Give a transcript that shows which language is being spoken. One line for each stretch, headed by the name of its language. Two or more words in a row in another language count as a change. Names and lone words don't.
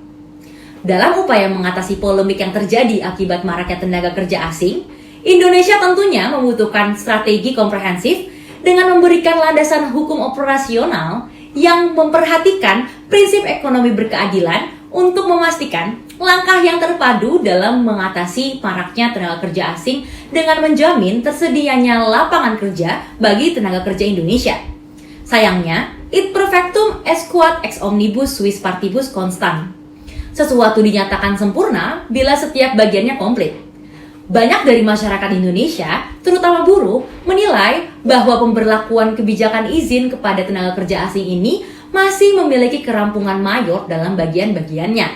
Indonesian: Dalam upaya mengatasi polemik yang terjadi akibat maraknya tenaga kerja asing, Indonesia tentunya membutuhkan strategi komprehensif dengan memberikan landasan hukum operasional yang memperhatikan prinsip ekonomi berkeadilan untuk memastikan langkah yang terpadu dalam mengatasi maraknya tenaga kerja asing dengan menjamin tersedianya lapangan kerja bagi tenaga kerja Indonesia. Sayangnya,
Latin: Id perfectum est quod ex omnibus suis partibus constant.
Indonesian: Sesuatu dinyatakan sempurna bila setiap bagiannya komplit. Banyak dari masyarakat Indonesia, terutama buruh, menilai bahwa pemberlakuan kebijakan izin kepada tenaga kerja asing ini masih memiliki kerampungan mayor dalam bagian-bagiannya.